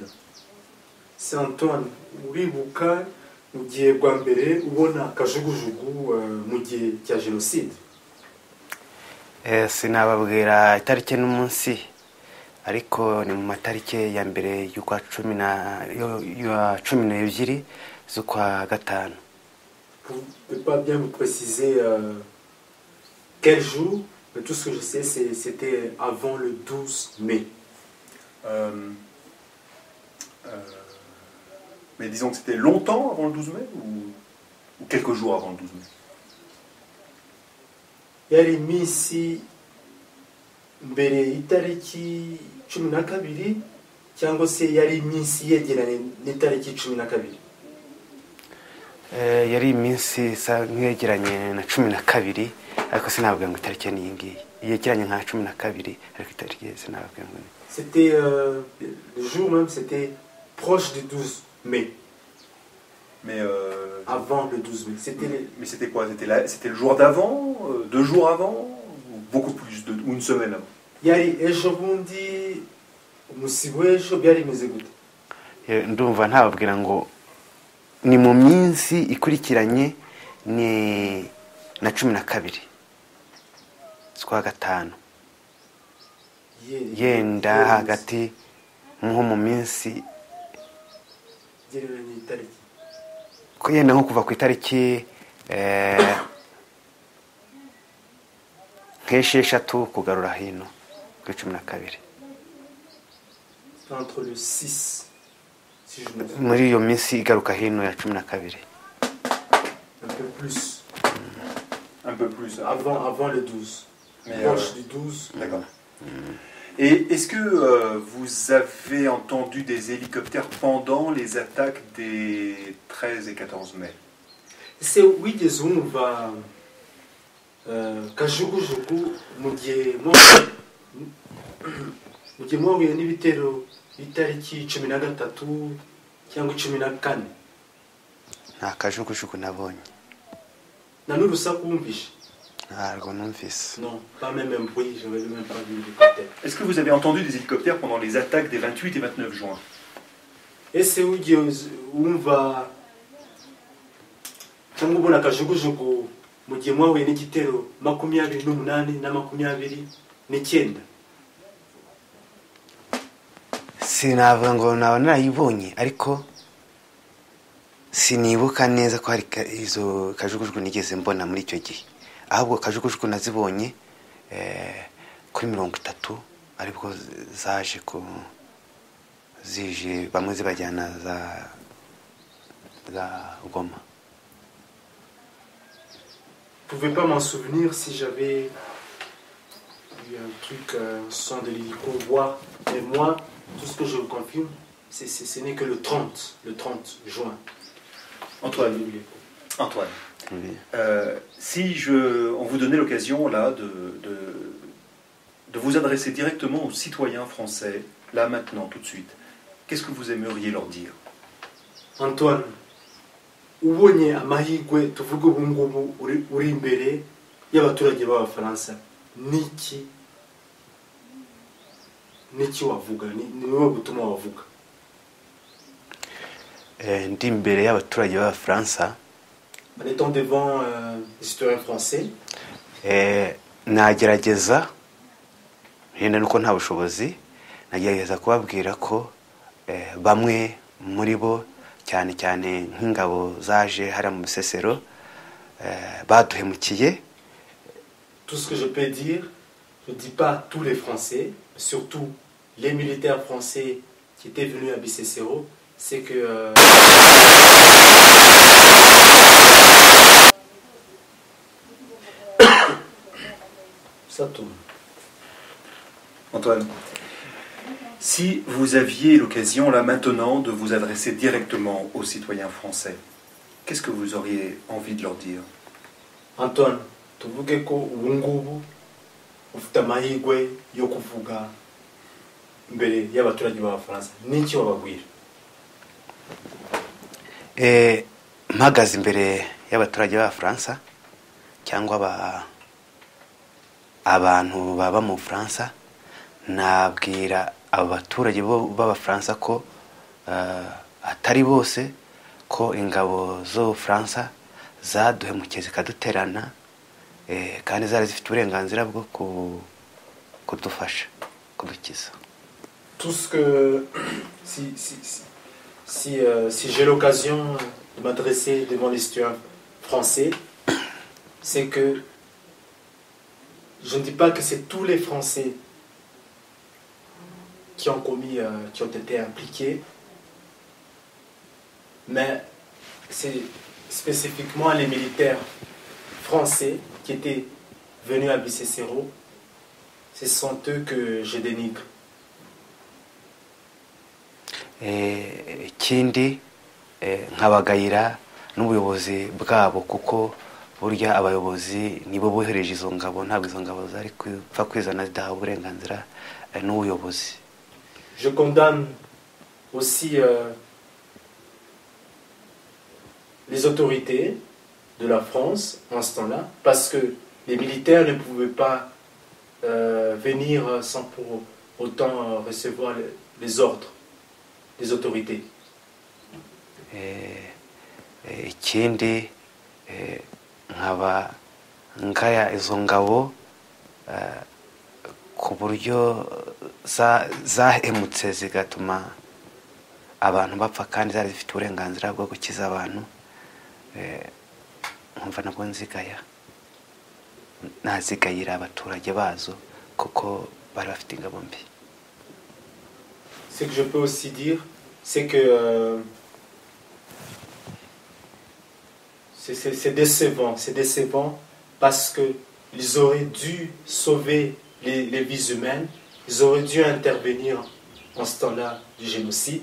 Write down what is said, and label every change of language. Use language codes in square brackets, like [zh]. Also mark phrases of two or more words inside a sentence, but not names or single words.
[fr] C'est Antoine, [rw] uribuka mu gihe bwa mbere ubona kajugujugu mu gihe cya génocide? Sinababwira itariki n'umunsi ariko ni mu matariki ya mbere y'ukwa 12 z'ukwa gatanu. [fr] Vous ne pouvez pas bien me préciser quel jour, mais tout ce que je sais, c'était avant le 12 mai. Mais disons que c'était longtemps avant le 12 mai ou quelques jours avant le 12 mai? [rw] Yari iminsi mbere y'itariki 12 cyangwa se yari iminsi yegeranye n'itariki 12? Yari iminsi isa nk'yegeranye na 12 ariko sinababwira ngo itariki ni ngiyi yegeranye nka 12 ariko itariki sinababwira ngo. [fr] C'était le jour même, c'était proche du 12 mai. Mais avant le 12 mai. Mais c'était quoi? C'était le jour d'avant, 2 jours avant, ou beaucoup plus ou une semaine avant? [rw] yari ejo bundi umusibo w'ejo byari bimeze gute? ndumva ntababwira ngo ni mu minsi ikurikiranye ni na 12 z'ukwa gatanu, yenda hagati nko mu minsi gereranya itariki ko yenda nko kuva ku itariki nk'esheshatu kugarura hino ku 12 [fr] entre le 6 si je me trompe, [rw] muri iyo minsi igaruka hino ya 12. [fr] un peu plus Un peu plus. avant le 12. Mais, Proche du 12. D'accord. Et est-ce que vous avez entendu des hélicoptères pendant les attaques des 13 et 14 mai? [rw] Se wigeze wumva kajugujugu mu gihe mwahuye n'ibitero itariki 13 cyangwa 14? nta kajugujugu nabonye, Na n'urusaku wumvishe? ntabwo numvise. [fr] Non, pas même un bruit, j'avais même pas vu l'hélicoptère. Est-ce que vous avez entendu des hélicoptères pendant les attaques des 28 et 29 juin? [rw] Ese wigeze wumva cyangwa ubona kajugujugu mu gihe mwahuye n'igitero 28 na 29? Sinavuga ngo naba narayibonye, ariko sinibuka neza ko hari izo kajugujugu nigeze mbona muri icyo gihe. Ahubwo kajugujugu nazibonye kuri 30 aribwo zaje zije bamwe zibajyana za Goma. [fr] Je ne pouvais pas m'en souvenir si j'avais eu un truc, son de l'hélico, voir. Mais moi, tout ce que je vous confirme, ce n'est que le 30 juin. Antoine, Oui. si on vous donnait l'occasion là de vous adresser directement aux citoyens français, là maintenant, tout de suite, qu'est-ce que vous aimeriez leur dire? [rw] Antoine, ubonye amahirwe tuvuga ubu ngubu uri imbere y'abaturage b'Abafaransa, niki wavuga, ni wowe gutuma wavuga? Ndi imbere y'abaturage b'Abafaransa, [fr] En étant devant les citoyens français, [rw] nagerageza yenda nuko nta bushobozi, nagerageza kubabwira ko bamwe muri bo cyane cyane nk'ingabo zaje hariya mu Bisesero baduhemukiye. [fr] tout ce que je peux dire, je ne dis pas tous les Français, mais surtout les militaires français qui étaient venus à Bisesero, c'est que ça tourne. Antoine, si vous aviez l'occasion là maintenant de vous adresser directement aux citoyens français, qu'est-ce que vous auriez envie de leur dire? [rw] Antoine, tuvuge ko ubu ngubu ufite amahirwe yo kuvuga imbere y'abaturage b'Abafaransa, n'iki wababwira? Mpagaze imbere y'abaturage b'Abafaransa cyangwa abantu baba mu Bufaransa, nabwira abaturage b'Abafaransa ko atari bose, ko ingabo z'Ubufaransa zaduhemukiye zikaduterana, kandi zari zifite uburenganzira bwo kudufasha kudukiza. [fr] Tout ce que si j'ai l'occasion de m'adresser devant les citoyens français, c'est que je ne dis pas que c'est tous les Français qui ont été impliqués, mais c'est spécifiquement les militaires français qui étaient venus à Bisesero. Ce sont eux que je dénigre. [rw] Ikindi nkabagayira n'ubuyobozi bwabo, kuko burya abayobozi nibo bohereje izo ngabo, ntabwo izo ngabo zari kupfa kwizana zidahawe uburenganzira n'ubuyobozi. [fr] Je condamne aussi les autorités de la France en ce temps-là, parce que les militaires ne pouvaient pas venir sans pour autant recevoir les ordres des autorités. [rw] Ikindi nkaba ngaya izo ngabo ku buryo zahemutse zigatuma abantu bapfa kandi zari zifite uburenganzira bwo gukiza abantu. Nkumva nabwo nzigaya, nazigayira abaturage bazo kuko bari bafite ingabo mbi. [fr] Ce que je peux aussi dire, c'est que c'est décevant parce qu'ils auraient dû sauver les vies humaines, ils auraient dû intervenir en ce temps-là du génocide.